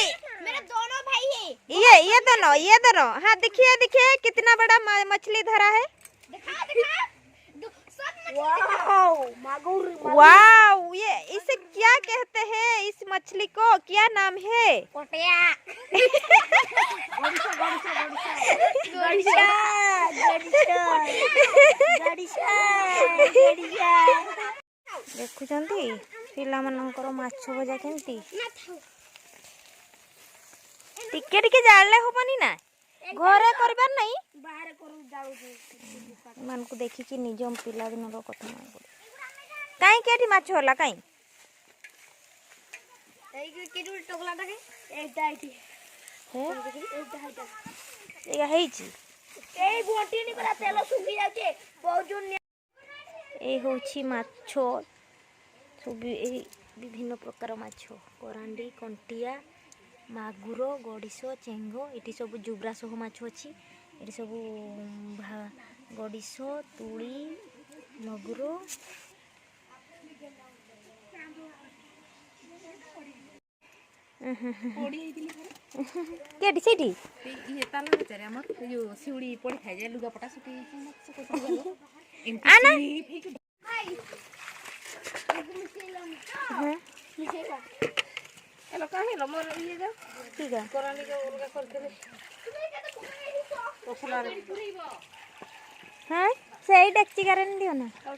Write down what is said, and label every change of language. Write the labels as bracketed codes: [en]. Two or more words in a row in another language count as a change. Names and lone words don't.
[hi] मेरे दोनों भाई है। ये दोनों हाँ। दिखिए दिखिए कितना बड़ा मछली धरा है। दिखा सब वाव, ये इसे क्या कहते हैं? इस मछली को क्या नाम है? पोटिया। [or] ଦେଖୁଛନ୍ତି ପିଲାମାନଙ୍କର ମାଛ ଭଜା କେମିତି? ଟିକେ ଟିକେ ଜାଳିଲେ ହବନି ନା, ଘରେ କରିବାର ନାହିଁ। ଏମାନଙ୍କୁ ଦେଖିକି ନିଜ ପିଲାଦିନର କଥା ମନେ ପଡେ। କାହିଁକି ଏଠି ମାଛ ହେଲା? କାହିଁ ହେଇଛି? [bn] এই হচ্ছে মাছ, ସବୁ এই বিভিন্ন প্রকার মাছ, [or] କରାଣ୍ଡି, କଣ୍ଟିଆ, ମାଗୁର, ଗଡ଼ିଶ, ଚେଙ୍ଗ। ଏଠି ସବୁ ଜୁବ୍ରା ସବୁ ମାଛ ଅଛି। ଏଠି ସବୁ ଗଡ଼ିଶ, ତୁଳି, ମଗୁର। କେଠି ସେଇଠି ଆନା हाँ ସେଇ ଡେକ୍ଚି କାରେଣ୍ଟ ଦିଅ ନା।